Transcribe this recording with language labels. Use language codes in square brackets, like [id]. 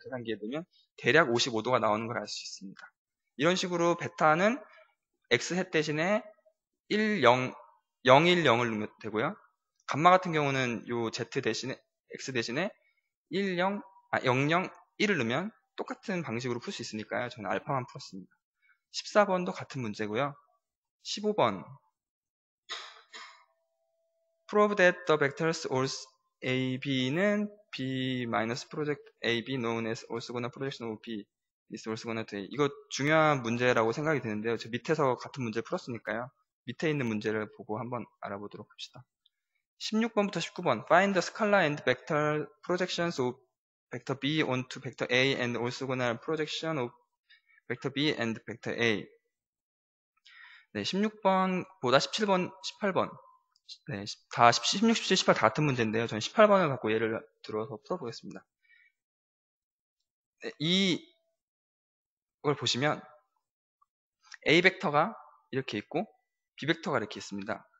[ko] 계산기에 넣으면 대략 55도가 나오는 걸 알 수 있습니다. 이런 식으로 베타는 x 햇 대신에 1, 0, 0, 1, 0을 넣으면 되고요. 감마 같은 경우는 요 z 대신에 x 대신에 1, 0, 0, 1을 넣으면 똑같은 방식으로 풀 수 있으니까요. 저는 알파만 풀었습니다. 14번도 같은 문제고요. [en] 15번 Prove that the vectors A, B는 B minus project A, B known as orthogonal projection of B is orthogonal to A. [ko] 이거 중요한 문제라고 생각이 드는데요. 저 밑에서 같은 문제 풀었으니까요. 밑에 있는 문제를 보고 한번 알아보도록 합시다. 16번부터 19번 [en] Find the scalar and vector projections of vector B onto vector A and orthogonal projection of vector B and vector A. [ko] 네, 16번보다 17번, 18번. 네, 다 16, 17, 18 다 같은 문제인데요. 저는 18번을 갖고 예를 들어서 풀어보겠습니다. 네, 이걸 보시면 A 벡터가 이렇게 있고 B 벡터가 이렇게 있습니다.